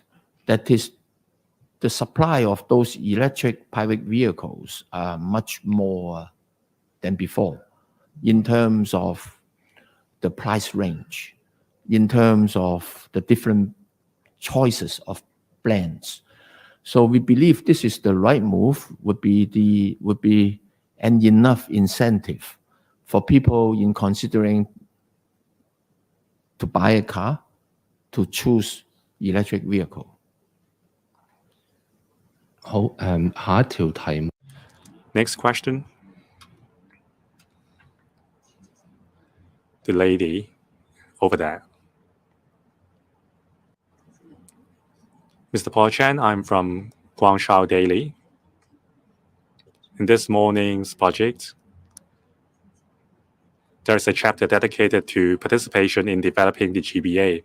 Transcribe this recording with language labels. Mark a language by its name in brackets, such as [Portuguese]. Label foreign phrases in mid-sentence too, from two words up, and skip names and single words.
[English] That is, the supply of those electric private vehicles are much more than before in terms of the price range, in terms of the different choices of brands. So we believe this is the right move, would be an enough incentive for people in considering to buy a car, to choose electric vehicle. [Cantonese] 好，下一條題目。 [English] Next question. The lady over there. Mr. Paul Chan, I'm from Guangzhou Daily. In this morning's budget, there is a chapter dedicated to participation in developing the GBA.